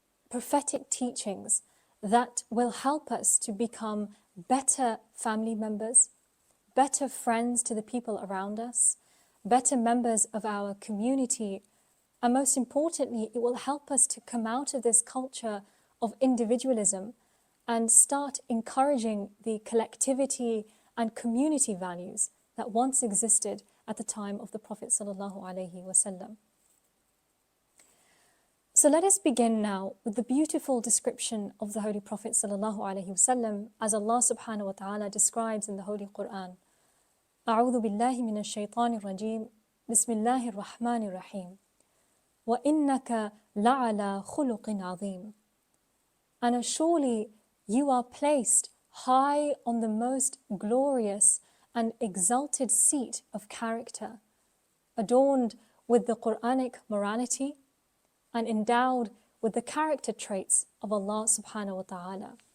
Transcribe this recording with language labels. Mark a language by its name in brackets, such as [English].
[English] prophetic teachings that will help us to become better family members, better friends to the people around us, better members of our community, and most importantly, it will help us to come out of this culture of individualism and start encouraging the collectivity and community values that once existed at the time of the Prophet ﷺ. So let us begin now with the beautiful description of the Holy Prophet ﷺ as Allah subhanahu wa ta'ala describes in the Holy Quran. [Arabic] أعوذ بالله من الشيطان الرجيم بسم الله الرحمن الرحيم وإنك لعلى خلق عظيم. [English] And surely you are placed high on the most glorious and exalted seat of character, adorned with the Quranic morality and endowed with the character traits of Allah subhanahu wa ta'ala.